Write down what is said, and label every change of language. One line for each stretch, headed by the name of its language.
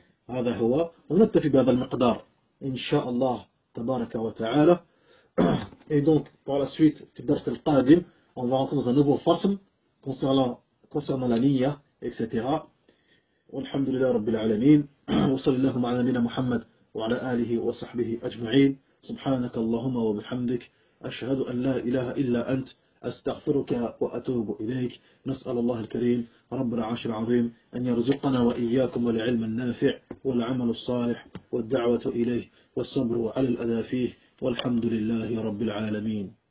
Arabic: هذا هو، ونكتفي بهذا المقدار إن شاء الله تبارك وتعالى.
French: Et donc, par la suite,
Arabic: في الدرس القادم,
French: on va rentrer dans un nouveau fasl concernant la niyya, etc.
Arabic: والحمد لله رب العالمين. وصلى اللهم على نبينا محمد وعلى آله وصحبه أجمعين. سبحانك اللهم وبحمدك أشهد أن لا إله إلا أنت أستغفرك وأتوب إليك. نسأل الله الكريم رب العرش العظيم أن يرزقنا وإياكم العلم النافع والعمل الصالح والدعوة إليه والصبر على الأذى فيه والحمد لله رب العالمين.